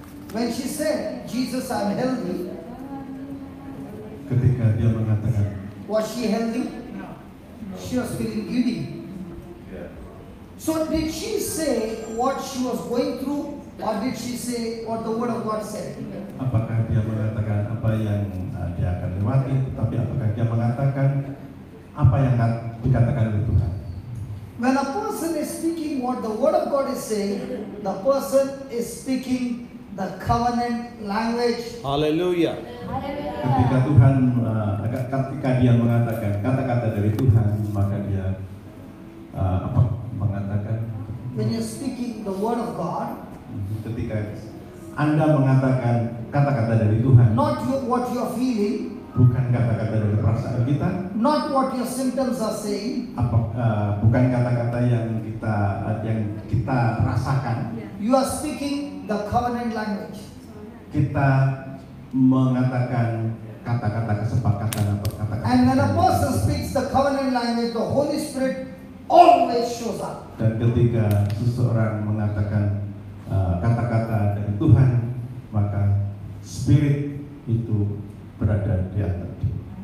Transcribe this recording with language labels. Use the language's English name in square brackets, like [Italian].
[English] When she said, Jesus, I'm healthy, [Indonesian] Ketika dia mengatakan, [English] was she healthy? She was feeling giddy. So did she say what she was going through, or did she say what the word of God said? [Indonesian] apakah dia mengatakan apa yang dia akan lewati, tapi apakah dia mengatakan apa yang dikatakan oleh Tuhan? [English] When a person is speaking what the word of God is saying, the person is speaking the covenant language. Hallelujah. [Indonesian] Ketika Tuhan, ketika dia mengatakan kata-kata dari Tuhan, maka dia mengatakan. [English] When you're speaking the word of God, [Indonesian] Ketika Anda mengatakan kata-kata dari Tuhan, [English] not what you're feeling, [Indonesian] bukan kata-kata dari perasaan kita, [English] not what your symptoms are saying, [Indonesian] bukan kata-kata yang kita rasakan. [English] you are speaking the covenant language. [Indonesian] Kita mengatakan kata-kata kesepakatan atau kata-kata. [English] And when a person speaks the covenant language, the Holy Spirit always shows up. [Indonesian] Dan ketika seseorang mengatakan kata-kata dari Tuhan, maka Spirit itu berada di atas dia.